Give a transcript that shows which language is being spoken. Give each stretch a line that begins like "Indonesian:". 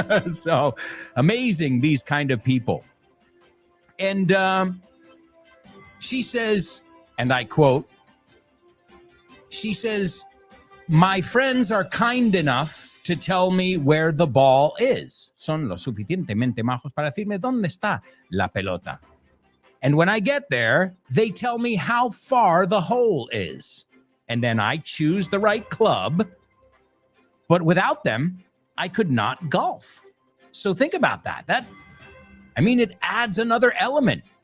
English: So amazing, these kind of people. And she says, and I quote, she says, my friends are kind enough to tell me where the ball is.
Spanish: Son lo suficientemente majos para decirme dónde está la pelota.
English: And when I get there, they tell me how far the hole is. And then I choose the right club. But without them, I could not golf. So think about that. It adds another element.